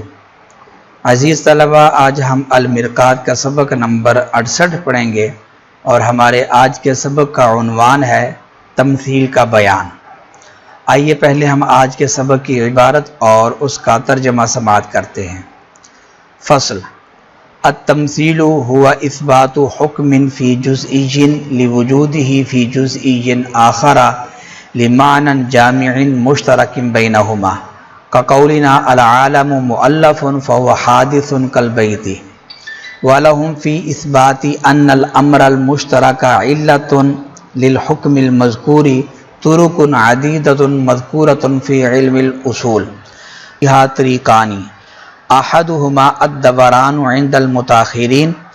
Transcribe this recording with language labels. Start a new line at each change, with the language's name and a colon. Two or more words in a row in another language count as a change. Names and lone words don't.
Urdu: عزیز طلبہ، آج ہم المرقات کا سبق نمبر 68 پڑھیں گے اور ہمارے آج کے سبق کا عنوان ہے تمثیل کا بیان۔ آئیے پہلے ہم آج کے سبق کی عبارت اور اس کا ترجمہ سماعت کرتے ہیں۔
Arabic: فصل: التمثیل هو اثبات حکم فی جزئی لوجودہ فی جزئی آخر لمعنى جامع مشترک بینہما كقولنا العالم مؤلف فهو حادث كالبیت، ولهم فی اثبات ان الامر المشترک علت للحکم المذکور طرق عدیدۃ مذکورۃ فی علم الاصول، یہ طریقان احدہما الدوران عند المتاخرین